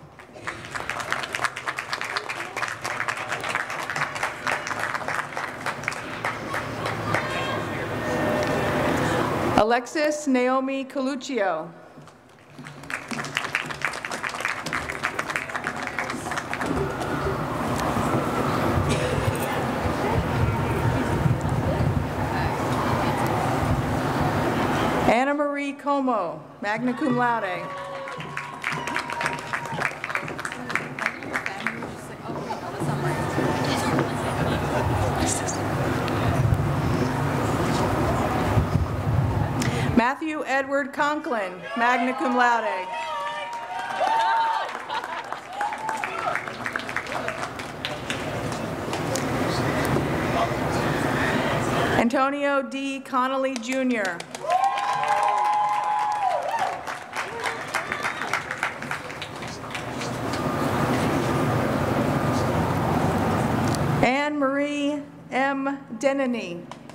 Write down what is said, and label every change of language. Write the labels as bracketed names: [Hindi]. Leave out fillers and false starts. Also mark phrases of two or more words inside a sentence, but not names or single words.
[English] Alexis Naomi Coluccio. Anna Marie Como, [Latin] magna cum laude. [English] Matthew Edward Conklin, [Latin] magna cum laude. [English] Antonio D. Connolly, Jr. Anne Marie M. Denany.